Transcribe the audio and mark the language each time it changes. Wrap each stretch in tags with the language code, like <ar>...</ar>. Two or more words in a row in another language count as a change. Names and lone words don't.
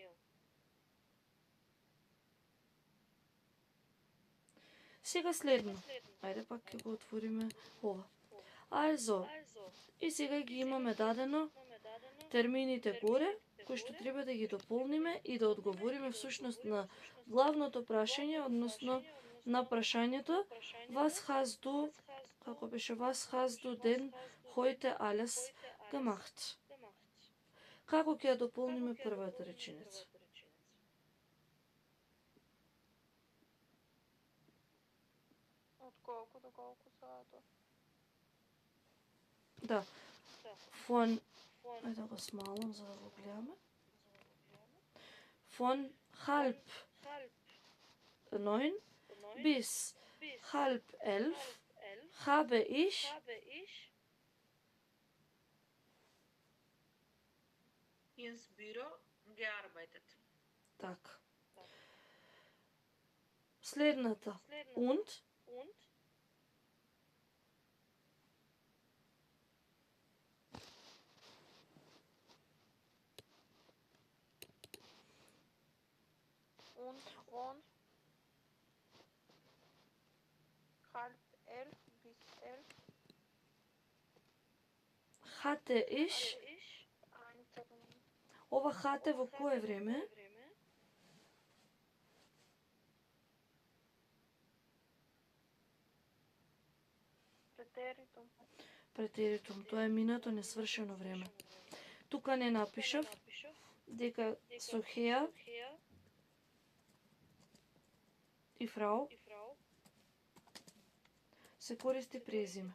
<mk>Сега следно. Ајде пак ќе го отвориме ова. Also, и сега ги имаме дадено термините горе, кои што треба да ги дополниме и да одговориме всушност на главното прашање, односно на прашањето</mk> <de>Was hast du,</de> <mk>како беше,</mk> <de>Was hast du denn heute alles gemacht?</de> <mk>Како ќе ја дополниме првата реченица? Од колку до колку сато? Да. Von, ајде да го смалам за да го гледаме.</mk> <de>Von halb 9 bis halb 11 habe ich Ins Büro gearbeitet.</de> <mk>така. Следната.</mk> <de>Und Und von halb 11 bis 11 hatte ich,</de> <mk>ова hatte во кое време? претеритум. Претеритум, тоа е минато несвршено време. Тука не напишав дека со хеа и фрау се користи презиме.</mk>